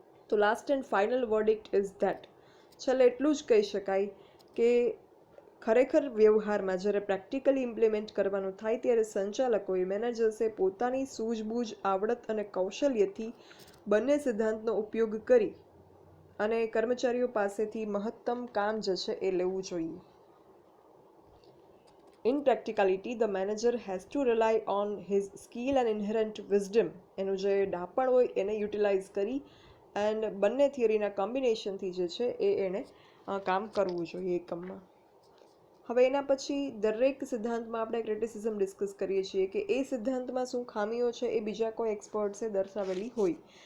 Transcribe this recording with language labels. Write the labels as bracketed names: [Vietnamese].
[Gujarati] તો [English] last and final verdict is that, [Gujarati] છેલ્લે એટલું જ કહી શકાય કે ખરેખર વ્યવહારમાં જ્યારે પ્રેક્ટિકલી ઇમ્પ્લિમેન્ટ કરવાનું થાય ત્યારે સંચાલકોએ, મેનેજર્સે પોતાની સૂઝબૂઝ, આવડત અને કૌશલ્યથી બંને સિદ્ધાંતનો ઉપયોગ કરી અને કર્મચારીઓ પાસેથી મહત્તમ કામ જે છે એ લેવું જોઈએ. [English] In practicality, the manager has to rely on his skill and inherent wisdom. [Gujarati] એનું જે ડાપણ હોય એને યુટિલાઇઝ કરી એન્ડ બંને થિયરીના કોમ્બિનેશનથી જે છે એને કામ કરવું જોઈએ એકમમાં. હવે એના પછી દરેક સિદ્ધાંતમાં આપણે ક્રિટિસિઝમ ડિસ્કસ કરીએ છીએ કે એ સિદ્ધાંતમાં શું ખામીઓ છે એ બીજા કોઈ એક્સપર્ટ્સે દર્શાવેલી હોય.